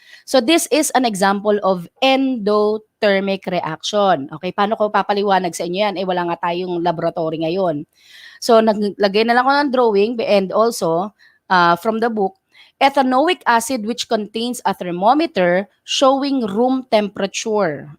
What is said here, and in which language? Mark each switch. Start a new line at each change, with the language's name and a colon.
English: So this is an example of endothermic reaction.
Filipino: Okay, paano ko papaliwanag sa inyo yan? Wala nga tayong laboratory ngayon.
English: So
Filipino: naglagay na lang ako ng
English: drawing and also from the book, ethanoic acid which contains a thermometer showing room temperature.